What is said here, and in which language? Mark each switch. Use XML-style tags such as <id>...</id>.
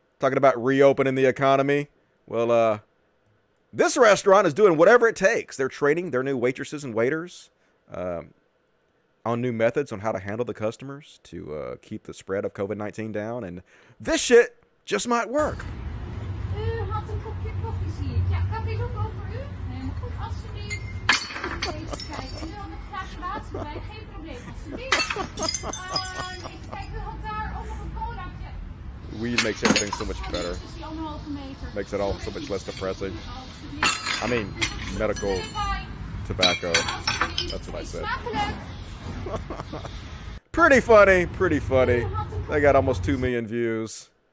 <en>Talking about reopening the economy. Well, this restaurant is doing whatever it takes. They're training their new waitresses and waiters on new methods on how to handle the customers to keep the spread of COVID-19 down. And this shit just might work.</en> <nl>U had een kopje koffie, zie ik. Ja, kan dit ook over u? Helemaal goed, alsjeblieft. Even kijken. U had een glaasje water bij, geen probleem, alsjeblieft. Even kijken, u had daar ook nog een colaatje.</nl> <en>Weed makes everything so much better. Makes it all so much less depressing. I mean, medical tobacco. That's what I said. Pretty funny. They got almost 2 million views.</en>